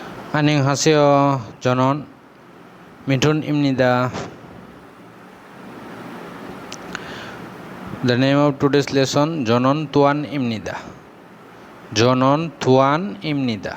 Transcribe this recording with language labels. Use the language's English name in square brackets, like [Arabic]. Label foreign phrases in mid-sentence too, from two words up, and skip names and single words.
[Korean] 안녕하세요. 저는 미툰입니다. [English] The name of today's lesson [Korean] 저는 তুয়ান입니다. 저는 তুয়ান입니다.